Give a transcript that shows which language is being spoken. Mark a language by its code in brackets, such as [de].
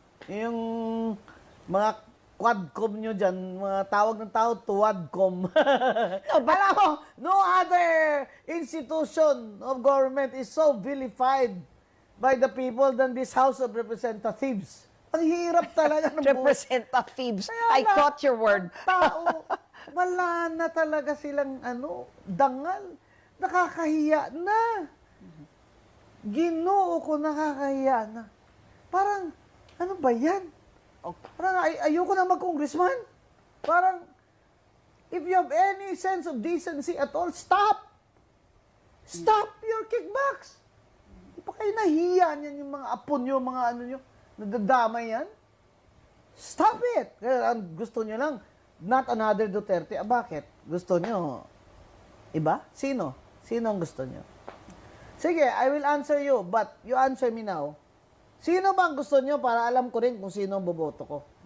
[tl] Yung mga quadcom nyo dyan, mga tawag ng tao, tuwadcom. Alam mo, [en] no other institution of government is so vilified by the people than this House of Representatives. [tl] Ang hirap talaga ng [en] Representatives. I caught your word. [tl] Tao, wala na talaga silang dangal. Nakakahiya na. Ginoo ko, nakakahiya na. Parang, ano ba yan? Parang ayoko na mag-congressman. Parang, [en] if you have any sense of decency at all, stop. Stop your kickbacks. [tl] Di ba kayo nahiya niyan yung mga apo nyo, mga ano nyo, nadadamay yan? [en] Stop it. [tl] Kaya ang gusto nyo lang, [en] not another Duterte. [tl] Bakit? Gusto nyo, iba? Sino? Sino ang gusto nyo? Sige, [en] I will answer you, but you answer me now. [tl] Sino ba ang gusto nyo para alam ko rin kung sino ang boboto ko?